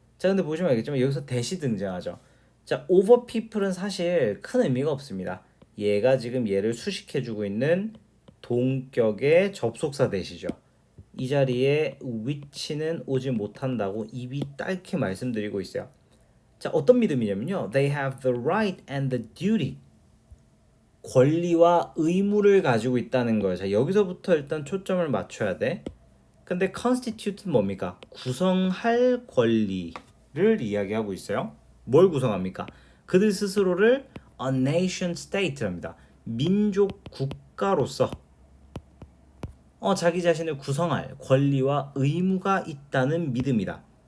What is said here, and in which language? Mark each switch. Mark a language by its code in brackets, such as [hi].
[ko] 자, 근데 보시면 알겠지만 여기서 대시 등장하죠. 자, over people은 사실 큰 의미가 없습니다. 얘가 지금 얘를 수식해주고 있는 동격의 접속사 대시죠. 이 자리에 which는 오지 못한다고 입이 짧게 말씀드리고 있어요. 자, 어떤 믿음이냐면요. [en] They have the right and the duty. [ko] 권리와 의무를 가지고 있다는 거예요. 자, 여기서부터 일단 초점을 맞춰야 돼. 근데 constitute는 뭡니까? 구성할 권리를 이야기하고 있어요. 뭘 구성합니까? 그들 스스로를 a nation state랍니다. 민족 국가로서 자기 자신을 구성할 권리와 의무가 있다는 믿음이다.